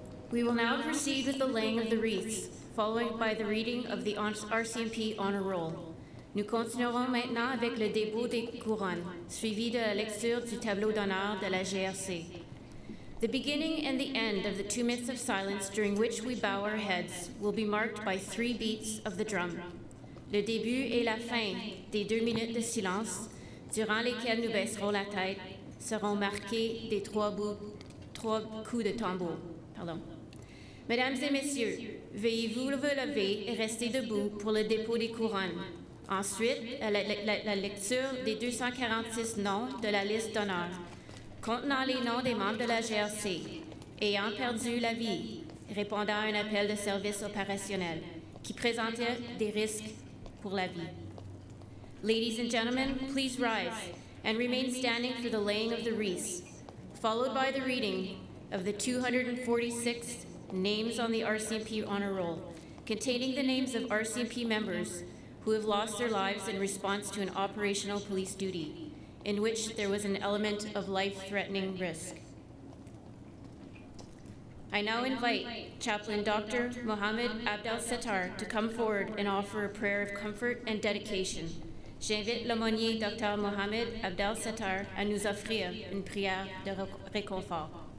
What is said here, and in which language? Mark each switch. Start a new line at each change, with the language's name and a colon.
English: We will now proceed with the laying of the wreaths, followed by the reading of the RCMP Honor Roll.
French: Nous continuerons maintenant avec le dépôt des couronnes, suivi de la lecture du tableau d'honneur de la GRC.
English: The beginning and the end of the 2 minutes of silence during which we bow our heads will be marked by 3 beats of the drum.
French: Le début et la fin des 2 minutes de silence, durant lesquelles nous baisserons la tête, seront marqués des 3 coups de tambour. Pardon. Mesdames et messieurs, veuillez vous lever et rester debout pour le dépôt des couronnes. Ensuite, la lecture des 246 noms de la liste d'honneur, contenant les noms des membres de la GRC, ayant perdu la vie, répondant à un appel de service opérationnel, qui présentait des risques pour la vie.
English: Ladies and gentlemen, please rise and remain standing for the laying of the wreaths, followed by the reading of the 246 names on the RCMP Honor Roll, containing the names of RCMP members who have lost their lives in response to an operational police duty, in which there was an element of life-threatening risk. I now invite Chaplain Dr. Mohammed Abdel-Settar to come forward and offer a prayer of comfort and dedication.
French: J'invite l'aumônier Dr. Mohammed Abdel-Settar à nous offrir une prière de réconfort.